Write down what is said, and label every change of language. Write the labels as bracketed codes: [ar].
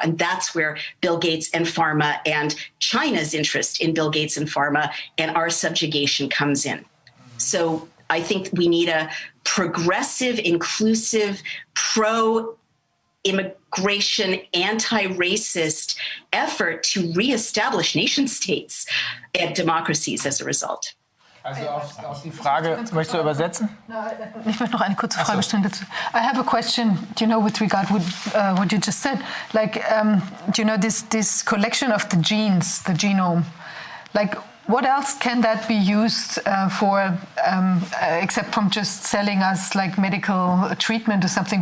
[en] And that's where Bill Gates and pharma and China's interest in Bill Gates and pharma and our subjugation comes in. So I think we need a progressive, inclusive, pro-immigration, anti-racist effort to reestablish nation states and democracies as a result. [de] Also auf die Frage, möchtest du übersetzen? Ich möchte noch eine kurze Frage stellen dazu. [en] I have a question, you know, with regard with what you just said. Like, you know, this collection of the genes, the genome, like, what else can that be used for, except from just selling us like medical treatment or something?